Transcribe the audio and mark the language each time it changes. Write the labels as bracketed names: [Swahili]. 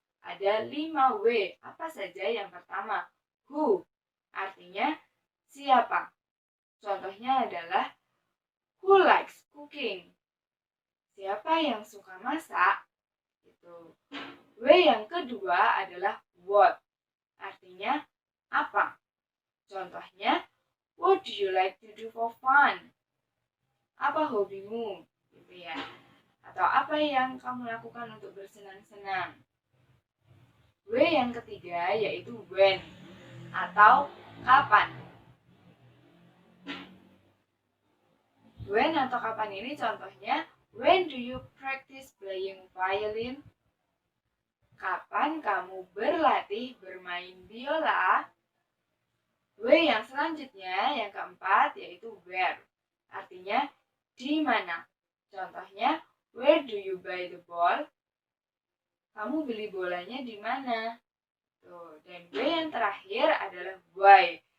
[Indonesian] Ada 5W. Apa saja? Yang pertama, who. Artinya siapa. Contohnya adalah [English] who likes cooking. [Indonesian] Siapa yang suka masak? Itu. W yang kedua adalah what. Artinya apa. Contohnya, [English] what do you like to do for fun? [Indonesian] Apa hobimu? Gitu ya. Atau apa yang kamu lakukan untuk bersenang-senang? W yang ketiga yaitu when atau kapan. [English] When [Indonesian] atau kapan ini contohnya, [English] when do you practice playing violin? [Indonesian] Kapan kamu berlatih bermain biola? W yang selanjutnya, yang keempat, yaitu where. Artinya, di mana. Contohnya, [English] where do you buy the ball? [Indonesian] Kamu beli bolanya di mana? Tuh. Dan W yang terakhir adalah why.